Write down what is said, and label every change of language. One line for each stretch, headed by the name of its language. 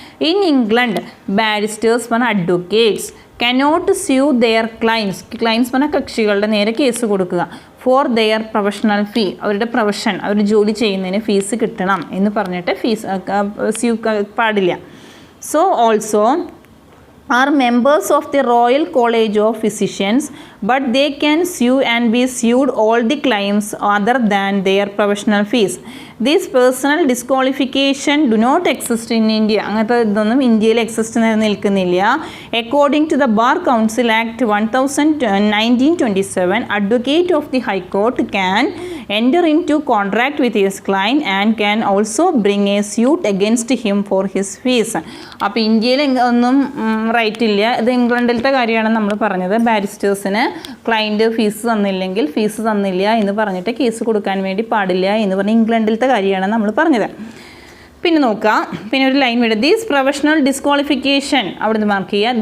English: in England barristers
Malayalam: പറഞ്ഞാൽ
English: advocates cannot sue their clients
Malayalam: പറഞ്ഞാൽ കക്ഷികളുടെ നേരെ കേസ് കൊടുക്കുക.
English: for their professional fee,
Malayalam: അവരുടെ പ്രൊഫഷൻ, അവർ ജോലി ചെയ്യുന്നതിന് ഫീസ് കിട്ടണം എന്ന് പറഞ്ഞിട്ട് സ്യൂ പാടില്ല.
English: So also are members of the Royal College of Physicians, but they can sue and be sued all the claims other than their professional fees. This personal disqualification do not exist in India.
Malayalam: അങ്ങനത്തെ ഇതൊന്നും ഇന്ത്യയിൽ exist നിൽക്കുന്നില്ല.
English: According to the Bar Council Act 1927, advocate of the High Court can enter into contract with his client and can also bring a suit against him for his fees.
Malayalam: അപ്പോൾ ഇന്ത്യയിൽ ഒന്നും right ഇല്ല. ഇത് ഇംഗ്ലണ്ടിലത്തെ കാര്യമാണ് നമ്മൾ പറഞ്ഞത്. ബാരിസ്റ്റേഴ്സിന് client fees തന്നില്ലെങ്കിൽ fees തന്നില്ല എന്ന് പറഞ്ഞിട്ട് കേസ് കൊടുക്കാൻ വേണ്ടി പാടില്ല എന്ന് പറഞ്ഞ് ഇംഗ്ലണ്ടിലത്തെ കാര്യമാണ് നമ്മൾ പറഞ്ഞത്. പിന്നെ നോക്കാം, പിന്നെ ഒരു ലൈൻ വിടുക.
English: these professional disqualification
Malayalam: അവിടെ നിന്ന് മാർക്ക് ചെയ്യുക.